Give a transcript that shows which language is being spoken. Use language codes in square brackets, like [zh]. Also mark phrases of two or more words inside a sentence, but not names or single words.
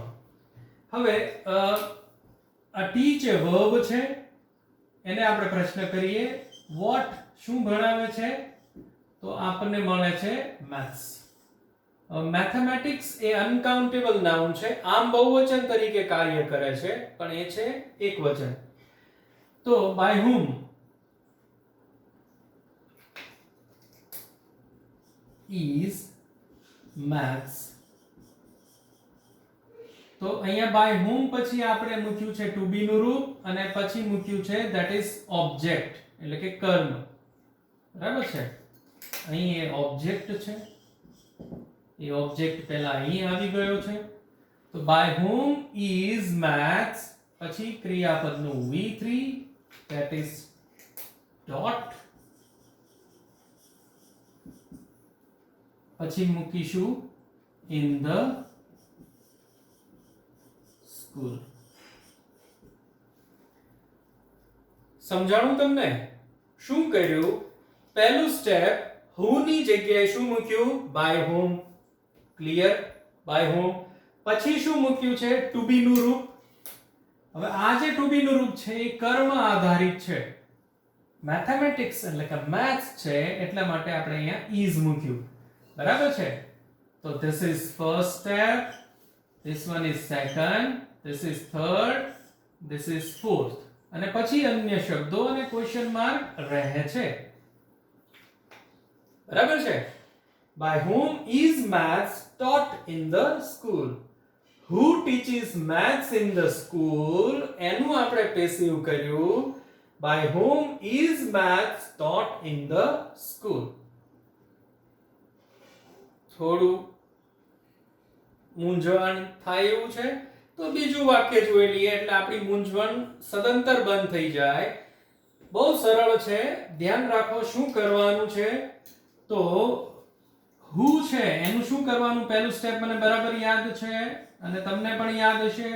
[gu] હવે આ ટી છે વર્બ છે, એને આપણે પ્રશ્ન કરીએ વોટ શું ભણાવે છે. તો આપણને મળે છે મેથ્સ. મેથેમેટિક્સ એ [en] uncountable noun [gu] છે, આમ બહુવચન તરીકે કાર્ય કરે છે પણ એ છે એકવચન. [en] તો બાય whom is maths. [gu] તો અહીંયા [en] by whom [gu] પછી આપણે મૂક્યું છે [en] to be [gu] નું રૂપ, અને પછી મૂક્યું છે [en] that is object [gu] એટલે કે કર્મ. બરાબર છે, અહીં એ ઓબ્જેક્ટ છે, એ ઓબ્જેક્ટ પહેલા અહીં આવી ગયો છે. [en] તો બાય whom is maths, [gu] પછી ક્રિયાપદનું [en] V3 that is dot, [gu] પછી મૂકીશું [en] in the school. [gu] સમજાણું તમને? શું કર્યું? પહેલું સ્ટેપ who ની જગ્યાએ શું મૂક્યું? [en] by whom. [gu] ક્લિયર? [en] by whom. [gu] પછી શું મૂક્યું છે? [en] to be [gu] નું રૂપ. હવે આ જે [en] to be [gu] નું રૂપ છે એ કર્મ આધારિત છે. મેથેમેટિક્સ એટલે કે મેથ્સ છે એટલા માટે આપણે અહીંયા is મૂક્યું. બરાબર છે? તો [en] this is first step, this one is second, this is third, this is fourth, [gu] અને પછી અન્ય શબ્દો અને [en] question mark [gu] રહે છે. બરાબર છે? [en] By whom is maths taught in the school? Who teaches maths in the school? [gu] એનું આપણે પેસિવ કર્યું. [en] By whom is maths taught in the school? [gu] થોડું મૂંઝવણ થાય એવું છે તો બીજું વાક્ય જોઈ લઈએ એટલે આપણી મૂંઝવણ સદંતર બંધ થઈ જાય. બહુ સરળ છે, ધ્યાન રાખો શું કરવાનું છે. તો who છે એનું શું કરવાનું, પહેલું સ્ટેપ મને બરાબર યાદ છે અને તમને પણ યાદ હશે.